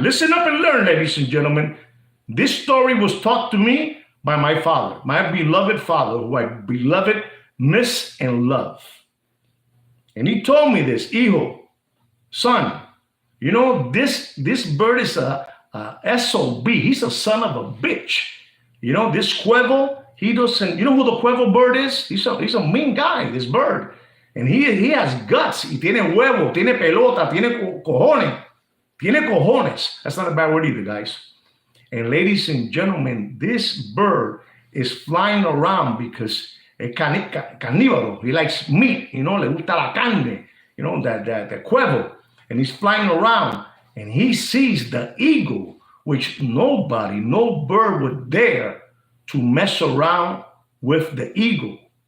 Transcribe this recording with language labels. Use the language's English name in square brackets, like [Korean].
[English] Listen up and learn, ladies and gentlemen. This story was taught to me by my father, my beloved father, who I beloved, miss, and love. And he told me this, hijo, son, you know, this bird is a SOB. He's a son of a bitch. You know, this cuervo, he doesn't, you know who the cuervo bird is? He's a mean guy, this bird. And he has guts. [Spanish] Y tiene huevo, tiene pelota, tiene cojones. Tiene cojones. [English] That's not a bad word either, guys. And ladies and gentlemen, this bird is flying around because carnívoro. He likes meat, you know, [Spanish] le gusta la carne, [English] you know, the cuervo. And he's flying around and he sees the eagle, which no bird would dare to mess around with the eagle.